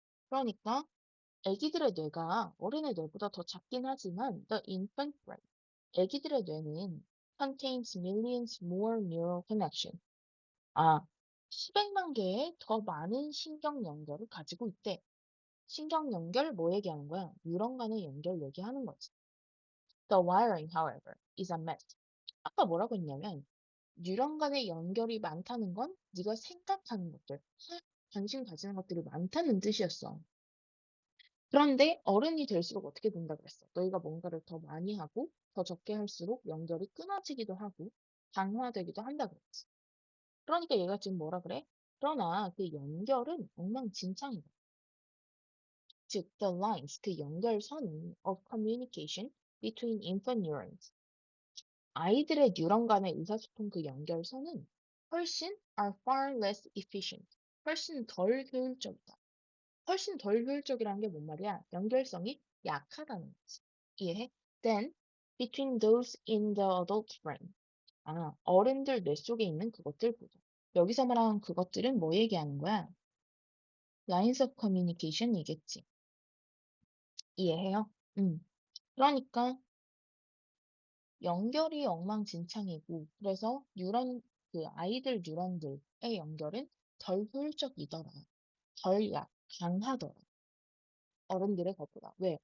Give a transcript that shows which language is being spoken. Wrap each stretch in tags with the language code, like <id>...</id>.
<ko>그러니까 애기들의 뇌가 어린의 뇌보다 더 작긴 하지만</ko> <en>the infant brain,</en> <ko>애기들의 뇌는</ko> <en>contains millions more neural connection.</en> <ko>아, 수백만 개의 더 많은 신경 연결을 가지고 있대. 신경 연결 뭐 얘기하는 거야? 뉴런 간의 연결 얘기하는 거지.</ko> <en>The wiring, however, is a mess.</en> <ko>아까 뭐라고 했냐면 뉴런 간의 연결이 많다는 건 네가 생각하는 것들, 관심 가지는 것들이 많다는 뜻이었어. 그런데 어른이 될수록 어떻게 된다 그랬어? 너희가 뭔가를 더 많이 하고 더 적게 할수록 연결이 끊어지기도 하고 강화되기도 한다 그랬지. 그러니까 얘가 지금 뭐라 그래? 그러나 그 연결은 엉망진창이다.</ko> <en>즉, the lines,</en> <ko>그 연결선이</ko> <en>of communication between infant neurons.</en> <ko>아이들의 뉴런 간의 의사소통 그 연결선은 훨씬</ko> <en>are far less efficient.</en> <ko>훨씬 덜 효율적이다. 훨씬 덜 효율적이라는 게 뭔 말이야? 연결성이 약하다는 거지. 이해해?</ko> <en>Then, between those in the adult brain.</en> <ko>아, 어른들 뇌 속에 있는 그것들 보자. 여기서 말하는 그것들은 뭐 얘기하는 거야?</ko> <en>lines of communication이겠지.</en> <ko>이해해요? 그러니까 연결이 엉망진창이고 그래서 뉴런 그 아이들 뉴런들의 연결은 덜 효율적이더라. 강하더라. 어른들의 것보다. 왜?</ko>